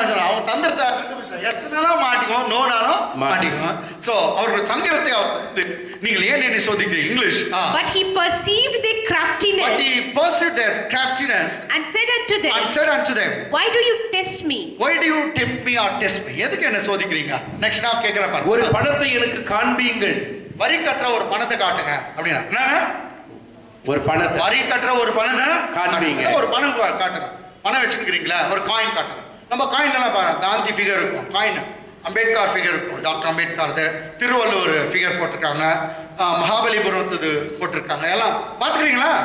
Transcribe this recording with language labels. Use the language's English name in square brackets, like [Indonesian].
[Tamil] அவன் தந்திரத்தை எஸ்னாலும் மாட்டிக்குவோம், நோனாலும் மாட்டிக்குவோம். சோ அவருடைய தந்திரத்தை நீங்கள் ஏன் என்னை சோதிக்கிறீர்கள்? [English] English. But he perceived their craftiness. But he perceived their craftiness and said unto them, Why do you test me? Why do you tempt me or test me? [Tamil] எதுக்கு என்ன சோதிக்கிறீங்க? Next நான் கேக்குறேன் பாருங்க. ஒரு பணத்தை எனக்கு காண்பியுங்கள். வரி கட்டுற ஒரு பணத்தை காட்டுங்க அப்படினா ஒரு பணத்தை வரி கட்டுற ஒரு பணத்தை காண்பிங்க. ஒரு பணம் காட்டுங்க. பணம் வச்சிருக்கீங்களா? ஒரு காயின் காட்டுங்க. நம்ம காயின்ல எல்லாம் பாருங்க, காந்தி ஃபிகர் இருக்கும், காயின் அம்பேத்கர் ஃபிகர் இருக்கும், டாக்டர் அம்பேத்கர், திருவள்ளுவர் ஃபிகர் போட்டிருக்காங்க, மகாபலிபுரம் போட்டிருக்காங்க, எல்லாம் பாத்துக்கிறீங்களா?